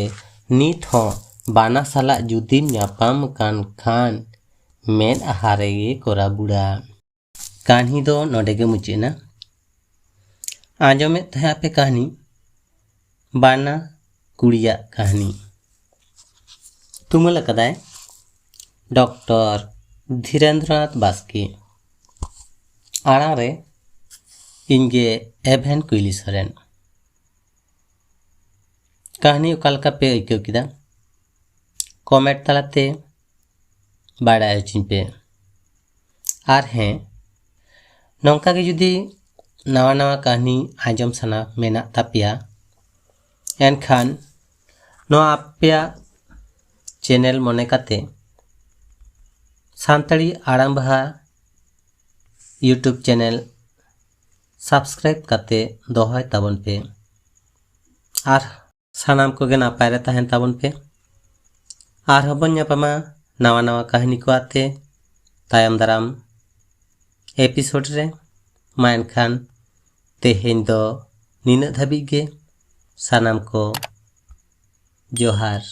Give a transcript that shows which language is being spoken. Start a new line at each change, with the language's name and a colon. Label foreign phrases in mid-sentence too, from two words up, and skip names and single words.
Santali: नित हों बाना साला जुदिम ᱧᱟᱯᱟᱢ कान खान मेड आहारे कोरा बुड़ा कहानी दो नोडेगे मुचेना आंजोमे तहे आपे कहानी बाना कुड़िया कहानी तुमल कदाय डॉक्टर धीरेन्द्रनाथ बास्के आड़ा रे इनगे एभेन कुइली सोरेन कहानी ओकालका पे अइकव किदा कमेंट तालाते बाड़ाय होचिन पे आर हें नौका के जुदी नवा नवा कहानी आंजम सना मेना तापिया एनखान नो आपेया चैनल मने काते सानताड़ी आड़ाम बहा यूट्यूब
English: channel subscribe
Santali: काते दोहय ताबन पे आर सानाम को गे नापाय रे ताहेन ताबन पे आर हबन ᱧᱟᱯᱟᱢᱟ नवा नवा कहानी को आते तायम दाराम एपिसोड रे मा एनखान तेहेन दो निना धाबी गे सानाम को जोहार।